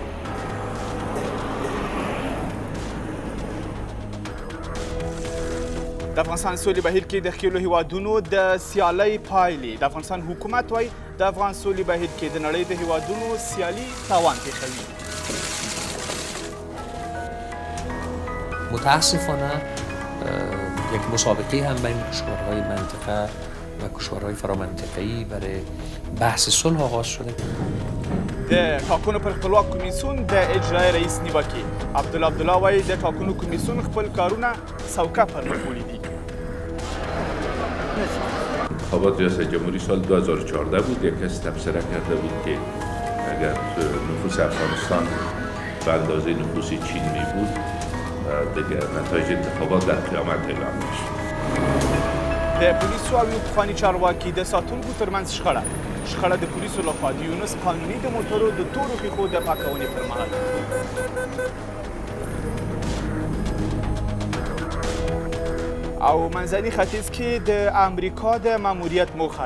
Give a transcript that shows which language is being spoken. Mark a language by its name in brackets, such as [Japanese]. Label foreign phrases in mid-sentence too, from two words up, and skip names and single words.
[Pashto] د افغانستان سولې بهیر کې د ښکېلو هیوادونو د سیالۍ پایلې. د افغانستان حکومت وایي د افغان سولې بهیر کې د نړۍ د هیوادونو سیالي تاوان پېښوي. [Persian] متاسفانه یک مسابقه هم بین کشورهای منطقه و کشورهای فرامنطقه‌ای برای بحث صلح آغاز شده. [Pashto] د ټاکنو پر خپلواک کمیسیون د اجرای رئیس نیوکې. عبدالله وایي د ټاکنو کمیسیون خپل کارونه سوکه پر مخ وړي دي. [Persian] انتخابات ریاست جمهوری سال 2014 بود. یک کس تبصره کرده بود که اگر نفوس افغانستان به اندازه نفوس چین می بود دیگه نتایج انتخابات در قیامت اعلام میشه. [Pashto] د پولیسو او یو پخواني چارواکي د ساتونکو ترمنځ شخړه د پولیسو لخوا د یونس قانوني د موټرو د تورو ښیښو د پاکونې پر مهال. او منځني ختیځ کې د امریکا د ماموریت موخه.